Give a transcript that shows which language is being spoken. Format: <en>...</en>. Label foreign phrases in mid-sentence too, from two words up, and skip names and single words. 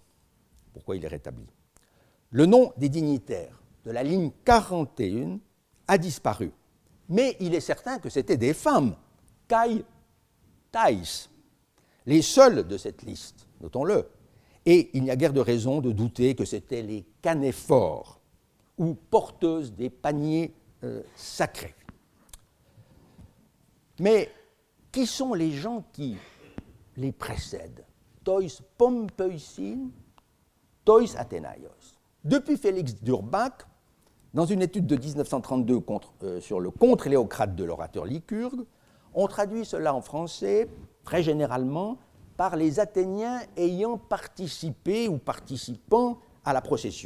<fr>Pourquoi il est rétabli? Le nom des dignitaires de la ligne 41 a disparu, mais il est certain que c'était des femmes,</fr> <el>καὶ ταῖς,</el> <fr>les seules de cette liste, notons-le. Et il n'y a guère de raison de douter que c'étaient les canéphores, ou porteuses des paniers sacrés. Mais qui sont les gens qui les précèdent?</fr> <el>Τοῖς πομπεύσιν, τοῖς Ἀθηναίοις.</el> <fr>Depuis Félix d'Urbach, dans une étude de 1932 sur le contre-Léocrate de l'orateur lycurgue, on traduit cela en français, très généralement, par les Athéniens ayant participé ou participant à la procession.</fr>